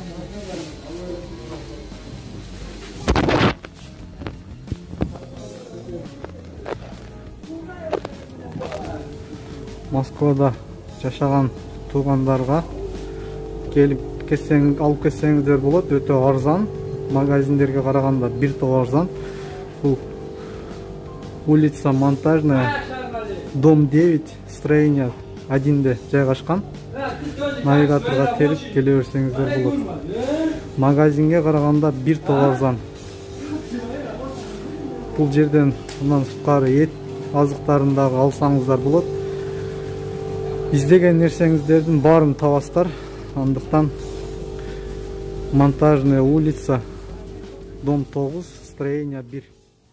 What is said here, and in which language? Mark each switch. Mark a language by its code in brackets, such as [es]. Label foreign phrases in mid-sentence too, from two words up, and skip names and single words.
[ky] Москвада жашаган туугандарга келип алып кетсеңиздер болот. Өтө арзан. Магазиндерге караганда бир топ арзан. Бул улица Монтажная, дом 9, строение 1де жайгашкан. Навигаторго терип келе берсеңиздер болот. Магазинге караганда бир топ арзан. Бул жерден мындан сырткары эт азыктарын дагы алсаңыздар болот. Издеген нерсеңиздердин баарын табасыздар. Андыктан Монтажная улица, дом 9, строение 1.